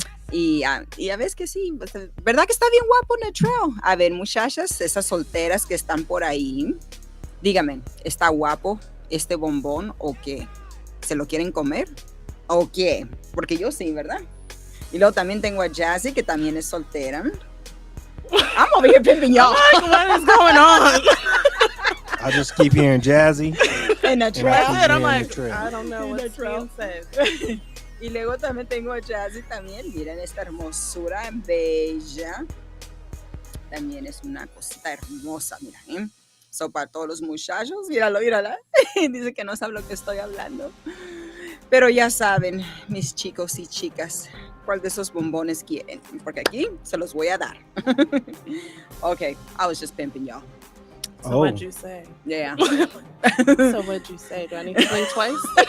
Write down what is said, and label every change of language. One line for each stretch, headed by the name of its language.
Spanish: Y ya ves que sí, ¿verdad que está bien guapo Netrel? A ver, muchachas, esas solteras que están por ahí, díganme, ¿está guapo este bombón o qué? ¿Se lo quieren comer? ¿O qué? Porque yo sí, ¿verdad? Y luego también tengo a Jazzy, que también es soltera.
English: I'm over here pimping y'all. What is going on? I just keep hearing Jazzy.
Spanish: En Netrel.
English: I'm like, Netrel. I don't know what's being said.
Spanish: Y luego también tengo a Jazzy también. Miren esta hermosura bella. También es una cosita hermosa, mira, ¿eh? So, para todos los muchachos, mírala. Dice que no sabe lo que estoy hablando. Pero ya saben, mis chicos y chicas, cuál de esos bombones quieren. Porque aquí se los voy a dar.
English: Okay, I was just pimping y'all. So what'd you say? Yeah. So what'd you say? Do I need to blink twice?